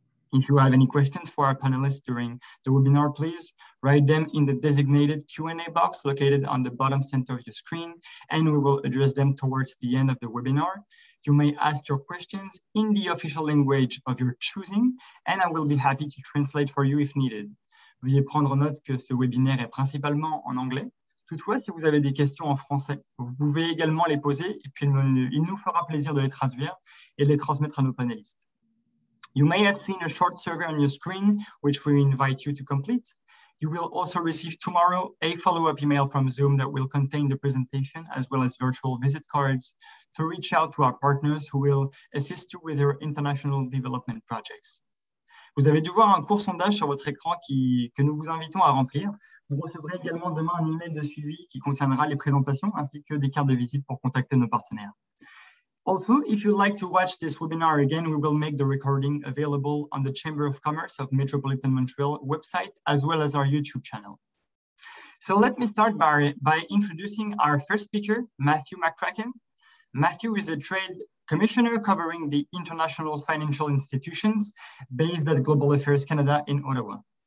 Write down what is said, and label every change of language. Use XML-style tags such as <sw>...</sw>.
<en>If you have any questions for our panelists during the webinar, please write them in the designated Q&A box located on the bottom center of your screen, and we will address them towards the end of the webinar. You may ask your questions in the official language of your choosing, and I will be happy to translate for you if needed.</en> <fr>Veuillez prendre note que ce webinaire est principalement en anglais. Toutefois, si vous avez des questions en français, vous pouvez également les poser, et puis il nous fera plaisir de les traduire et de les transmettre à nos panélistes.</fr> <en>You may have seen a short survey on your screen, which we invite you to complete. You will also receive tomorrow a follow-up email from Zoom that will contain the presentation as well as virtual visit cards to reach out to our partners who will assist you with your international development projects.</en> <fr>Vous avez dû voir un court sondage sur votre écran que nous vous invitons à remplir. Vous recevrez également demain un email de suivi qui contiendra les présentations ainsi que des cartes de visite pour contacter nos partenaires.</fr> <en>Also, if you'd like to watch this webinar again, we will make the recording available on the Chamber of Commerce of Metropolitan Montreal website, as well as our YouTube channel. So let me start by introducing our first speaker, Matthew McCracken. Matthew is a trade commissioner covering the international financial institutions based at Global Affairs Canada in Ottawa.</en>